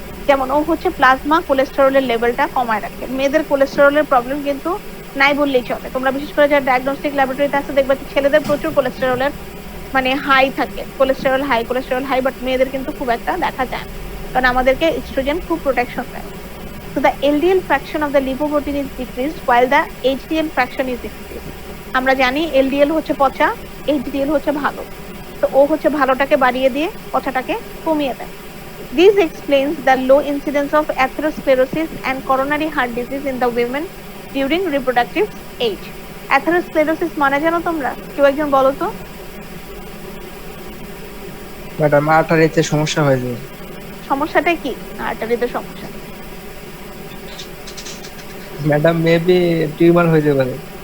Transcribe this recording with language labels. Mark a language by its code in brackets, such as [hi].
[bn] যেমন ও হচ্ছে প্লাজমা কোলেস্টেরলের লেভেলটা কমায় রাখে। মেয়েদের কোলেস্টেরলের প্রবলেম কিন্তু নাই বললেই চলে। তোমরা বিশেষ করে যারা ডায়াগনস্টিক ল্যাবরেটরিতে আছে দেখবে ছেলেদের প্রচুর কোলেস্টেরলের মানে হাই থাকে, কোলেস্টেরল হাই, বাট মেয়েদের কিন্তু খুব একটা দেখা যায় না, কারণ আমাদেরকে ইস্ট্রোজেন খুব প্রোটেকশন দেয়। [en] So the LDL fraction of the lipoprotein is decreased while the HDL fraction is increased. [bn] আমরা জানি LDL হচ্ছে পচা, HDL হচ্ছে ভালো, তো ও হচ্ছে ভালোটাকে বাড়িয়ে দিয়ে পচাটাকে কমিয়ে দেয়। [en] This explains the low incidence of atherosclerosis and coronary heart disease in the women during reproductive age. [bn] Atherosclerosis মানে জানো তোমরা? কেউ একজন বলো তো। ম্যাডাম আর্টারিতে সমস্যা হয়ে যায়। সমস্যাটা কি আর্টারিতে সমস্যা? ম্যাডাম মেবি টিউমার হয়ে যেতে পারে।